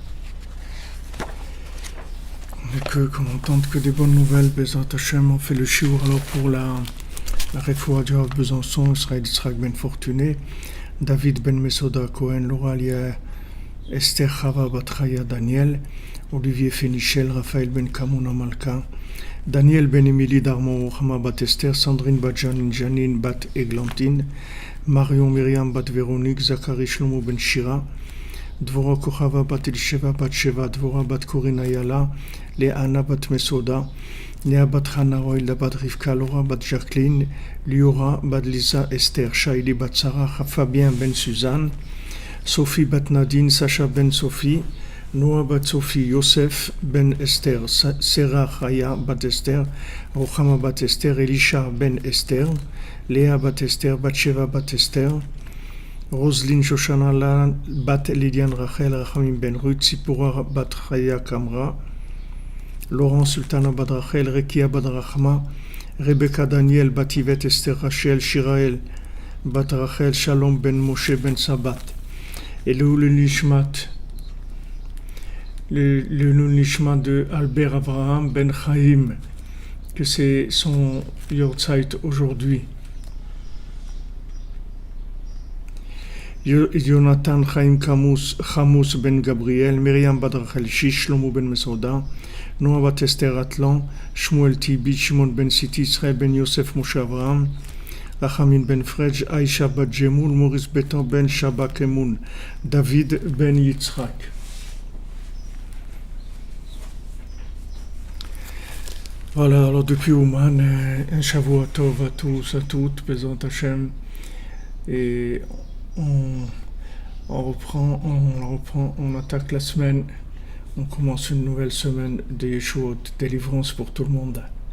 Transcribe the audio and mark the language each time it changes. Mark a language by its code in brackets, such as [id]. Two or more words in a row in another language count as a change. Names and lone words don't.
[fr] Qu'on entende que des bonnes nouvelles, [he] בעזרת השם, [fr] on fait le shiur alors pour la Refoua du Rav Besançon, Israël Yitzhak ben Fortuné, David ben Mesoda Cohen, Laura Lia, Esther Chava Batraya Daniel, Olivier Fénichel, Raphaël ben Kamouna Malka, Daniel ben Emily Darmon, Rochama bat Esther, Sandrine bat Janine bat Eglantine, Marion Myriam bat Véronique, Zachary Shlomo ben Shira, Dvora Kochava bat Elisheva bat Sheva, Dvora bat Corina Yala, Léana bat Mesoda, Léa bat Hana Roilda bat Rivka, Laura bat Jacqueline, Liora bat Lisa Esther, Shaili bat Sarah, Fabien ben Suzanne, Sophie bat Nadine, Sacha ben Sophie, Noah bat Sophie, Yosef ben Esther, Sarah Chaya bat Esther, Rochama bat Esther, Elisha ben Esther, Léa bat Esther, Batsheva bat Esther, Roselyne Shoshana bat Lydiane Rachel, Rachamim ben Ruth, Sipora bat Chaya Kamra, Laurent Sultana bat Rachel, Rekia bat Rachma, Rebecca Daniel bat Yvette Esther Rachel, Shirael bat Rachel, Shalom ben Moshe ben Sabat, et le Nishmat, le Nishmat de Albert Abraham ben Chaim, que c'est son Yortzeit aujourd'hui. Jonathan Chaim Chamous ben Gabriel, Myriam bat Rachel Shish, Shlomo ben Mesoda, Noah bat Esther Atlan, Shmuel Tibi, Shimon ben Siti, Israël ben Yosef Moshe Avraham, Rachamin ben Frej, Aïcha bat Jemoul, Maurice Betan ben Shabak Emoun, David ben Yitzhak. Voilà, alors depuis Ouman, un [he] שבוע טוב [fr] à tous, à toutes, [he] בעזרת השם, [fr] et on reprend, on attaque la semaine, on commence une nouvelle semaine de Yeshuot, délivrance pour tout le monde.